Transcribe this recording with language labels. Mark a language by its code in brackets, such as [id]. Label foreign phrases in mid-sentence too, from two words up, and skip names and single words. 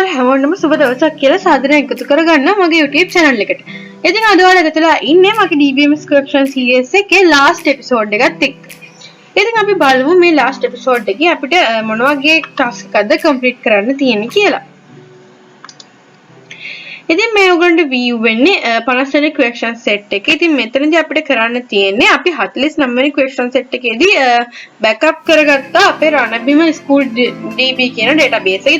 [si] හැමෝටම සුබ දවසක් කියලා සාදරයෙන් එකතු කරගන්න මගේ YouTube channel එකට. ඉතින් අද ඔයාලා එකතුලා ඉන්නේ මගේ [en] DBMS correction series [si] එකේ [en] last episode [si] එකත් එක්ක. ඉතින් අපි බලමු මේ [en] last episode [si] එකේ අපිට මොන වගේ task එකක්ද complete කරන්න තියෙන්නේ කියලා. ඉතින් මේ ඔයගොල්ලන්ට view වෙන්නේ 50 වෙනි [en] question set [si] එක. ඉතින් මෙතනදී අපිට කරන්න තියෙන්නේ අපි 49 වෙනි [en] question set [si] එකේදී backup කරගත්තා අපේ රණබිම school db කියන database එක.